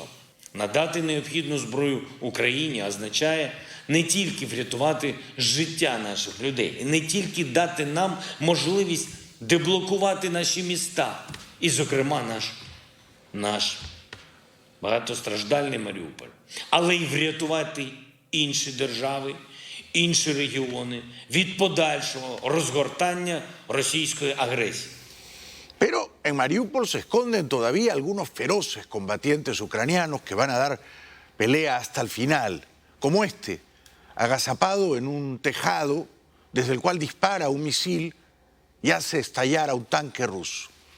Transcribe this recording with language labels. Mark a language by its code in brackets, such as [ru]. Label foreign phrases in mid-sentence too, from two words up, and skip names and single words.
[uk] Надати необхідну зброю Україні означає не тільки врятувати життя наших людей, не тільки дати нам можливість деблокувати наші міста, і, зокрема, наш багатостраждальний Маріуполь, але й врятувати інші держави, інші регіони від подальшого розгортання російської агресії. [es] Pero en Mariupol se esconden todavía algunos feroces combatientes ucranianos que van a dar pelea hasta el final, como este, agazapado en un tejado desde el cual dispara un misil y hace estallar a un tanque ruso.